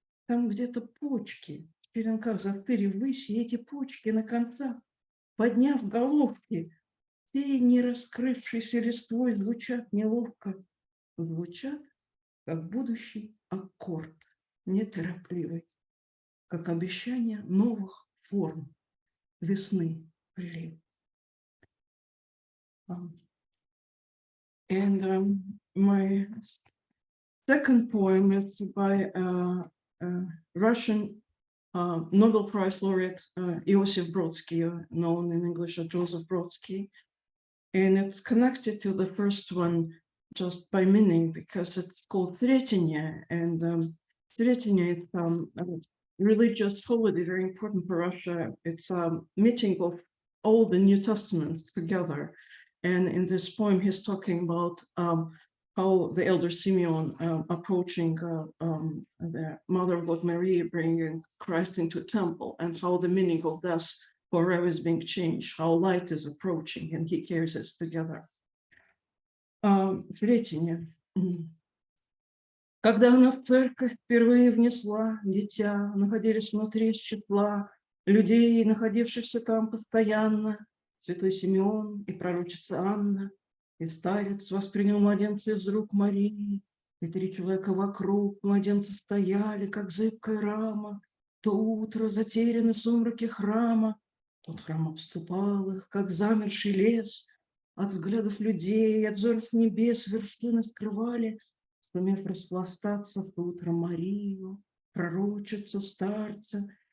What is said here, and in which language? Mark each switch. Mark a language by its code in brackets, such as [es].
[ru] Там где-то почки, в черенках застыли ввысь, и эти почки на концах, подняв головки, те, не раскрывшиеся листвой, звучат неловко. Звучат, как будущий аккорд, неторопливый, как обещание новых форм весны прилив. [en] My second poem is by Russian Nobel Prize laureate Iosif Brodsky, known in English as Joseph Brodsky. And it's connected to the first one just by meaning, because it's called Sretenia. And Sretenia is a religious holiday, very important for Russia. It's a meeting of all the New Testaments together. And in this poem, he's talking about how the elder Simeon approaching the Mother of God Mary, bringing Christ into the temple, and how the meaning of this forever is being changed, how light is approaching, and he carries us together. [ru] Сретение. Когда она в церковь впервые внесла дитя, находились внутри из числа людей, находившихся там постоянно, святой Симеон и пророчица Анна, и старец воспринял младенца из рук Марии, и 3 человека вокруг младенца стояли, как зыбкая рама, то утро затеряны в сумраке храма, тот храм обступал их, как замерший лес, от взглядов людей, от взоров небес вершины скрывали, сумев распластаться в то утро Марию, пророчицу старца,